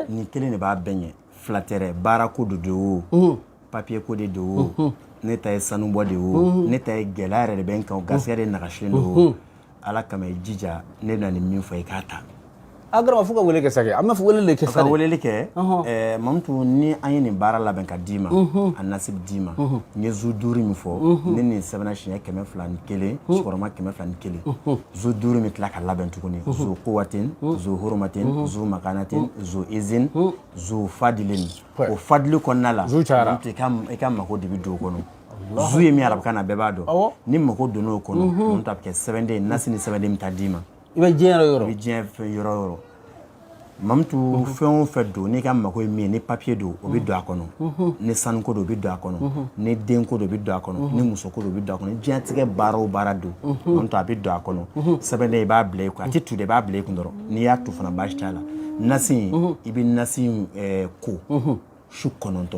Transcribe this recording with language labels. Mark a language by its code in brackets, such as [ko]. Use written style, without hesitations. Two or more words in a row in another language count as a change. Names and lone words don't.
[bm] nin kelen de b'a bɛɛ ɲɛ fila tɛ dɛ baara ko de don o papiye ko de don o ne ta ye sanubɔ de o ne ta ye gɛlɛya yɛrɛ de bɛ n kan garisɛgɛ de nagasilen don o ala kama i jija ne bɛna nin min fɔ i k'a ta a garaba fo ka wele kɛ sa kɛ an b'a fɔ wele de kɛ sa ka weleli kɛ Mamutu ni an ye nin baara labɛn ka d'i ma a nasibi d'i ma n ye zu 5 min fɔ ne nin sɛbɛnna siɲɛ 201 sigiyɔrɔma 201 zu 5 min tila ka labɛn tuguni [ar] ذو قوة ذو حرمة ذو مكانة ذو عز ذو فضل [bm] o fadili kɔnɔna la Mamutu i ka mako de bɛ don o kɔnɔ zu ye min arabukan na bɛɛ b'a dɔn ni mako donna o kɔnɔ Mamutu a bɛ kɛ sɛbɛnden nasi ni sɛbɛnden bɛ taa d'i ma i bɛ diɲɛ yɔrɔ i bɛ diɲɛ fɛn yɔrɔ o yɔrɔ Mamutu fɛn o fɛn don n'i ka mako ye min ye ni papiye don o bɛ don a kɔnɔ ni sanuko don o bɛ don a kɔnɔ ni denko don o bɛ don a kɔnɔ ni musoko don o bɛ don a kɔnɔ diɲɛtigɛ baara o baara don Mamutu a bɛ don a kɔnɔ sɛbɛnden i b'a bila i kun a tɛ tu de i b'a bila i kun dɔrɔn n'i y'a tu fana baasi t'a la nasi in i bɛ nasi in ko su 9